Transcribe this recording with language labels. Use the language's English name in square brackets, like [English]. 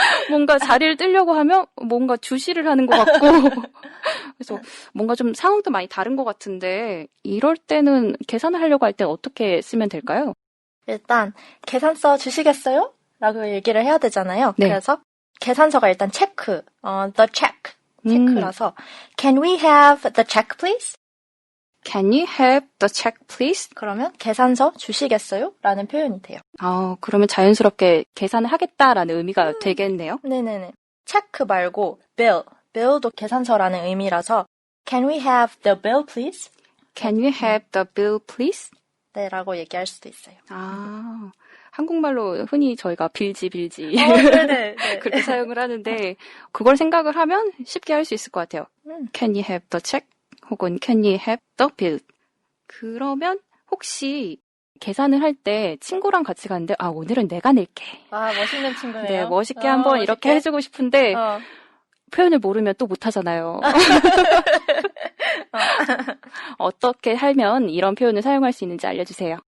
[Korean] 뭔가 자리를 뜨려고 하면 뭔가 주시를 하는 것 같고 그래서 뭔가 좀 상황도 많이 다른 것 같은데 이럴 때는 계산을 하려고 할 때 어떻게 쓰면 될까요? 일단 계산서 주시겠어요? 라고 얘기를 해야 되잖아요. 네. 그래서 계산서가 일단 체크, the check, 체크라서 [English] Can we have the check please? Can you have the check please? [Korean] 그러면 계산서 주시겠어요? 라는 표현이 돼요. 그러면 자연스럽게 계산을 하겠다라는 의미가 되겠네요. 네네네. 체크 말고 bill도 계산서라는 의미라서 [English] Can we have the bill please? Can you have the bill please? [Korean] 네, 라고 얘기할 수도 있어요. 한국말로 흔히 저희가 빌지 네네. 그렇게 사용을 하는데 그걸 생각을 하면 쉽게 할 수 있을 것 같아요. [English] Can you have the check? [Korean] 혹은 [English] Can you have the bill? [Korean] 그러면 혹시 계산을 할 때 친구랑 같이 가는데 오늘은 내가 낼게. 멋있는 친구네요. 네, 멋있게 한번 이렇게 해주고 싶은데 표현을 모르면 또 못하잖아요. 어떻게 하면 이런 표현을 사용할 수 있는지 알려주세요.